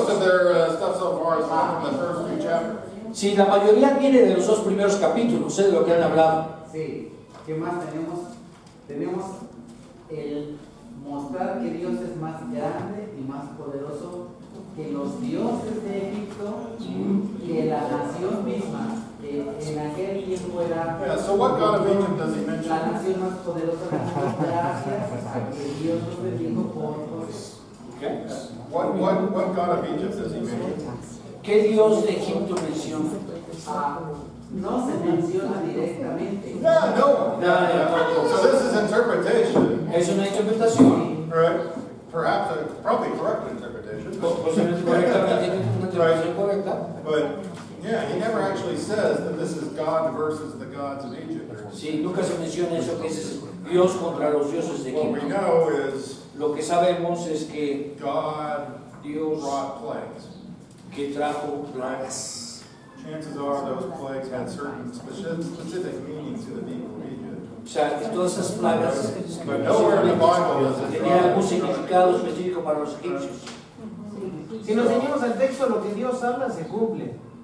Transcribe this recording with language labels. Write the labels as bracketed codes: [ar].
[en] Most of their stuff so far is from the first few chapters. [es] Sí, la mayoría viene de los dos primeros capítulos, de lo que han hablado. Sí, ¿qué más tenemos? Tenemos el mostrar que Dios es más grande y más poderoso que los dioses de Egipto, que la nación misma, que en aquel tiempo era [en] So what God of Egypt does he mention? [es] la nación más poderosa del mundo, gracias a que Dios nos bendijo por José. [en] Okay. What God of Egypt does he mention? [es] ¿Qué Dios de Egipto menciona? No se menciona directamente. [en] Yeah, no. So this is interpretation. [es] Es una interpretación. [en] Right? Perhaps probably correct interpretation. [es] Posiblemente correctamente, una interpretación correcta. [en] But yeah, he never actually says that this is God versus the gods of Egypt. [es] Sí, nunca se menciona eso que es Dios contra los dioses de [en] What we [es] Egipto. [en] know is [es] Lo que sabemos es que [en] God brought plagues. [es] que trajo plagas. [en] Chances are those plagues had certain specific meaning to the people of Egypt. [es] O sea, que todas esas plagas [en] But nowhere in the Bible does it [es] tenían algún [en] draw. [es] significado específico para los egipcios. Si nos ceñimos al texto, lo que Dios habla se cumple.